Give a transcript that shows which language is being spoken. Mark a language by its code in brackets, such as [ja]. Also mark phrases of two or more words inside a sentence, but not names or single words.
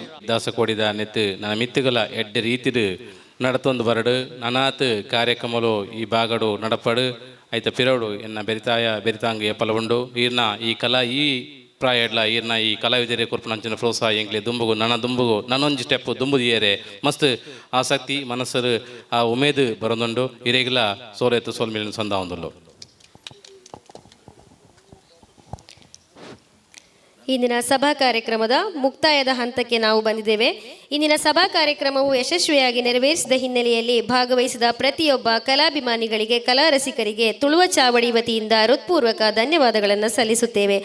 [tcy] ದಾಸಕೋಡಿದ ನೆತ್ತು ನನ್ನ ಮಿತ್ತುಗಳ ಎಡ್ಡೆ ರೀತಿಡು ನಡತೊಂದು ಬರಡು ನನಾತ್ ಕಾರ್ಯಕ್ರಮಲು ಈ ಬಾಗಡು ನಡಪಡು ಐತ ಪಿರಡು ಎನ್ನ ಬೆರಿತಾಂಗ ಎಪ್ಪಲ ಉಂಡು ಈರ್ನ ಈ ಕಲಾ ಈ ಪ್ರಾಯಡ್ಲ ಈರ್ನ ಈ ಕಲಾವಿದರೇ ಕೊರ್ಪು ನಂಚಿನ ಪ್ರೋತ್ಸಾಹ ಎಂಗ್ಲೆ ದುಂಬುಗು ನನ್ನೊಂಜಿ ಸ್ಟೆಪ್ ದುಂಬುದಿಯರೆ ಮಸ್ತ್ ಆಸಕ್ತಿ ಮನಸ್ಸರು ಆ ಉಮೇದು ಬರೋದುಂಡು ಇರೆಗಿಲ ಸೋಲೆತ್ತು ಸೋಲ್ಮೇಲಿನ ಸಂದ ಒಂದುಲ್ಲು [kn] ಇಂದಿನ ಸಭಾ ಕಾರ್ಯಕ್ರಮದ ಮುಕ್ತಾಯದ ಹಂತಕ್ಕೆ ನಾವು ಬಂದಿದ್ದೇವೆ. ಇಂದಿನ ಸಭಾ ಕಾರ್ಯಕ್ರಮವು ಯಶಸ್ವಿಯಾಗಿ ನೆರವೇರಿಸಿದ ಹಿನ್ನೆಲೆಯಲ್ಲಿ ಭಾಗವಹಿಸಿದ ಪ್ರತಿಯೊಬ್ಬ ಕಲಾಭಿಮಾನಿಗಳಿಗೆ ಕಲಾ ರಸಿಕರಿಗೆ ತುಳುವ ಚಾವಡಿ ವತಿಯಿಂದ ಹೃತ್ಪೂರ್ವಕ ಧನ್ಯವಾದಗಳನ್ನು ಸಲ್ಲಿಸುತ್ತೇವೆ.